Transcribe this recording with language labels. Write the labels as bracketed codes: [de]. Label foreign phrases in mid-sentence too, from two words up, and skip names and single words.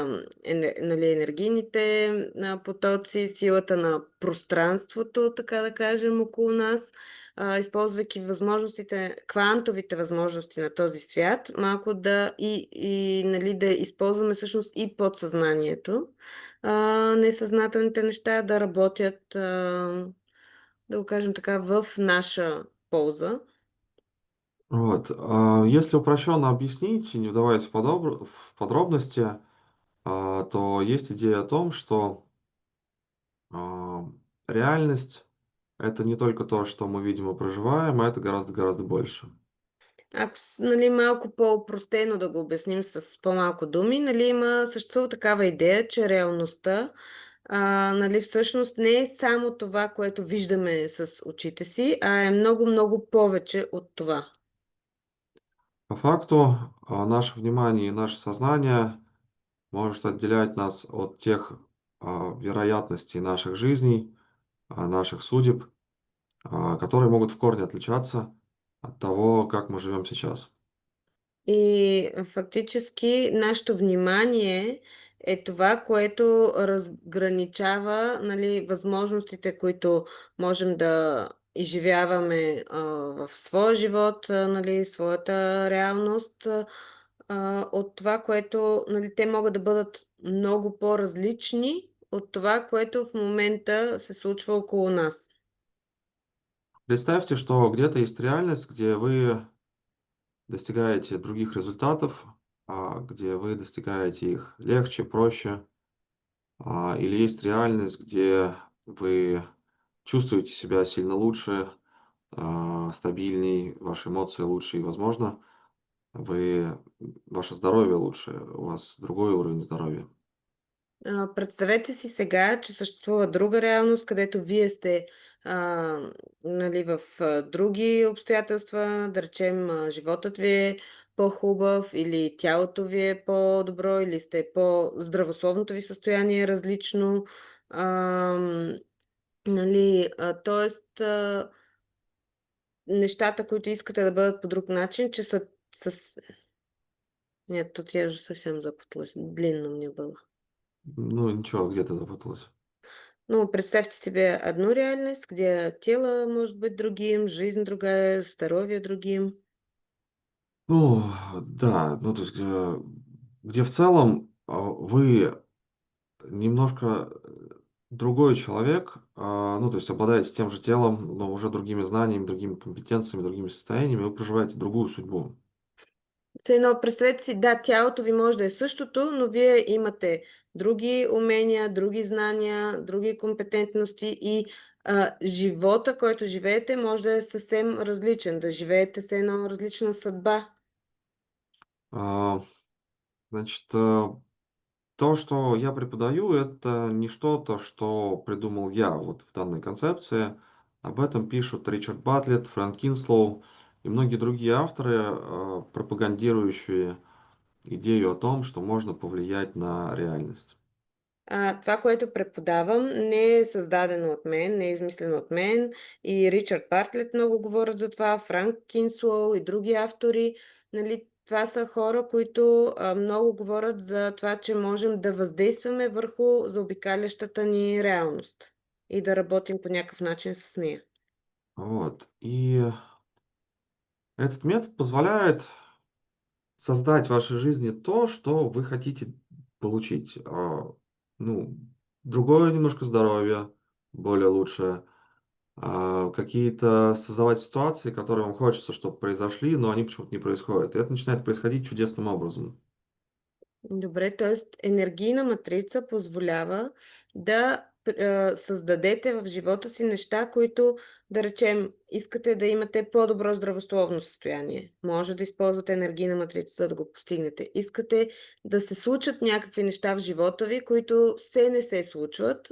[bg] нали, енергийните потоци, силата на пространството, така да кажем, около нас, използвайки квантовите възможности на този свят, малко нали, да използваме всъщност и подсъзнанието, несъзнателните неща да работят, да го кажем така, в наша полза. [ru] Вот. Если упрощенно объяснить, и не вдаваясь в подробности, то есть идея о том, что а, реальность– это не только то, что мы видим и проживаем, а это гораздо-гораздо больше. [bg] Ако нали, малко по-опростено да го обясним с по-малко думи, нали, съществува такава идея, че реалността нали, всъщност не е само това, което виждаме с очите си, а е много-много повече от това. [ru] По факту, наше внимание и наше сознание может отделять нас от тех вероятностей наших жизней, наших судеб, которые могут в корне отличаться от того, как мы живем сейчас. [bg] И фактически нашето внимание е това, което разграничава нали, възможностите, които можем да изживяваме в своя живот, нали, своята реалност, от това, което нали, те могат да бъдат много по-различни от това, което в момента се случва около нас. [ru] Представьте, что где-то есть реальность, где вы достигаете других результатов, где вы достигаете их легче, проще, или есть реальность, где вы чувствуете себя сильно лучше, стабильней, ваши эмоции лучше, и, возможно, ваше здоровье лучше, у вас другой уровень здоровья. [bg] Представете си сега, че съществува друга реалност, където вие сте а, нали, в други обстоятелства, да речем, животът ви е по-хубав или тялото ви е по-добро или сте здравословното ви състояние е различно. А, нали, тоест, нещата, които искате да бъдат по друг начин, че са с... [ru] Нет, тут я уже совсем запуталась. Длинно мне было. Ну, ничего, где-то запуталась. Ну, представьте себе одну реальность, где тело может быть другим, жизнь другая, здоровье другим. Ну, да, ну, то есть, где в целом вы немножко другой человек, ну, то есть обладаете тем же телом, но уже другими знаниями, другими компетенциями, другими состояниями, вы проживаете другую судьбу. [bg] Все едно, представете си, да, тялото ви може да е същото, но вие имате други умения, други знания, други компетентности и живота, който живеете, може да е съвсем различен, да живеете с едно различна съдба. [ru] А, значит, то, что я преподаю, это не что-то, что придумал я вот в данной концепции. Об этом пишут Ричард Батлетт, Фрэнк Кинслоу и многие другие авторы, пропагандирующие идею о том, что можно повлиять на реальность. [bg] Това, което преподавам, не е създадено от мен, не е измислено от мен. И Ричард Бартлет много говорят за това, Франк Кинслоу и други автори. Нали, това са хора, които много говорят за това, че можем да въздействаме върху заобикалящата ни реалност и да работим по някакъв начин с нея. [ru] Вот. И этот метод позволяет создать в вашей жизни то, что вы хотите получить. Ну, другое немножко здоровье, более лучшее. Какие-то создавать ситуации, которые вам хочется, чтобы произошли, но они почему-то не происходят. И это начинает происходить чудесным образом. [bg] Добре, т.е. енергийна матрица позволява да създадете в живота си неща, които, да речем, искате да имате по-добро здравословно състояние. Може да използвате енергийна матрица, за да го постигнете. Искате да се случат някакви неща в живота ви, които все не се случват.